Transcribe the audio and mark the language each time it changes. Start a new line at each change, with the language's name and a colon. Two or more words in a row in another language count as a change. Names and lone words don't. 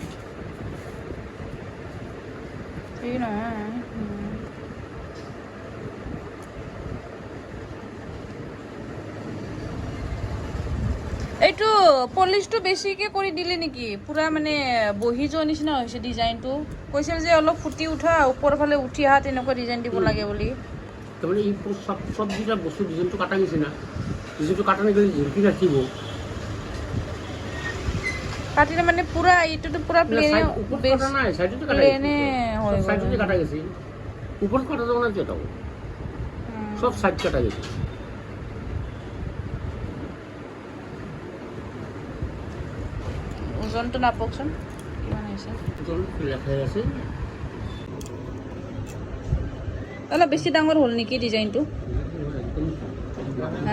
English: you know
Assamese: এইটো পলিশটো বেছিকে কৰি দিলে নেকি পুৰা মানে বহি যোৱা নিচিনা হৈছে ডিজাইনটো কৈছিল যে অলপ ফুটি উঠা ওপৰৰ ফালে উঠি আহা তেনেকুৱা ডিজাইন দিব লাগে বুলি তাৰমানে এই সব দুটা বস্তু ডিজাইনটো কাটা গৈছে না ডিজাইনটো কাটা নগ'লে ঝুলকি ৰাখিব কাটিলে মানে পুৰা এইটোতো পুৰা প্লেনে কাটা নাই সাইডতে কাটা প্লেনে হয়
Bangla: সাইডতে কাটা গেছে উপর কাটা যাবে না যেটা সব সাইড কাটা গেছে
Assamese: ওজনটো নাপকচোন কিমান হৈছে ওজন লেখা আছে অলপ বেছি ডাঙৰ হ'ল নেকি ডিজাইনটো হা